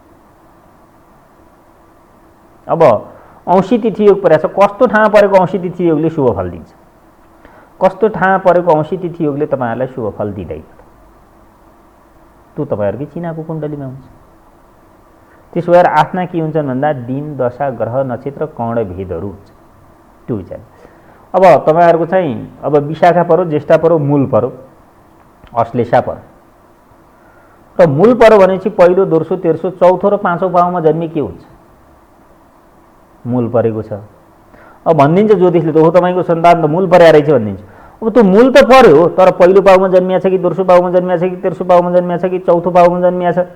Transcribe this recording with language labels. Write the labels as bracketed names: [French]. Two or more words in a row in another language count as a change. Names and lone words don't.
[Nepali] अब औँसी तिथि योग परेको छ, कस्तो ठाउँमा परेको औँसी तिथि योगले शुभ फल दिन्छ, कस्तो ठाउँमा परेको औँसी तिथि योगले तपाईँहरूलाई शुभ फल दिँदैन, त्यो तपाईँहरूकै चिनाको कुण्डलीमा हुन्छ। त्यसो भएर आफ्ना के हुन्छन् भन्दा दिन दशा ग्रह नक्षत्र कर्ण भेदहरू हुन्छ, त्यो विचार। अब तपाईँहरूको चाहिँ अब विशाखा परो, ज्येष्ठा परो, मूल परो, अश्लेषा परो र मूल परो भनेपछि पहिलो दोस्रो तेस्रो चौथो र पाँचौं पाउमा जन्मे के हुन्छ, मूल परेको छ। अब भनिदिन्छ ज्योतिषले त हो तपाईँको सन्तान त मूल परेको रहेछ भनिदिन्छ। अब त्यो मूल त पर्यो, तर पहिलो पाउमा जन्मिया छ कि दोस्रो पाउमा जन्मिया छ कि तेस्रो पाउमा जन्मिया छ कि चौथो पाउमा जन्मिया छ।